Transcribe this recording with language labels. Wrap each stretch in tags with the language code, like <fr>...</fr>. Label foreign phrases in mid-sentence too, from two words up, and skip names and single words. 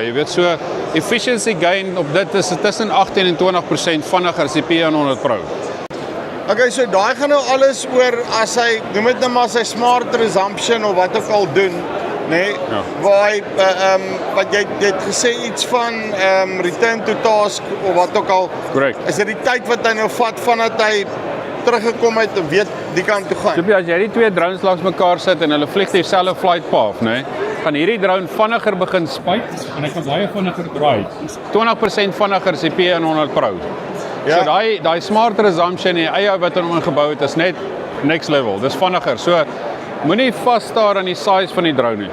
<af>Jy weet so</af> <en>efficiency gain</en> <af>op dit is tussen 18 en 20% vinniger as die P100 Pro. Okay, so daai gaan nou alles oor as hy noem dit nou maar sy</af> <en>smart resumption</en> <af>of wat ook al doen, nê? Ja. Waar hy wat jy het gesê iets van</af> <en>return to task</en> <af>of wat ook al. Korrek. Is dit die tyd wat hy nou vat vandat hy teruggekom het en weet die kant toe gaan? So as jy die twee drones langs mekaar sit en hulle vlieg dieselfde</af> <en>flight path,</en> <af>nê, gaan hierdie drone vinniger begin spyt En ek kan baie vinniger draai. 20% vinniger as die P100 Pro. Ja. So daai</af> <en>smart resumption</en> <af>en die eie wat in hom ingebou het is net</af> <en>next level.</en> <af>Dis vinniger. So moenie vas staar aan die size van die drone nie.</af>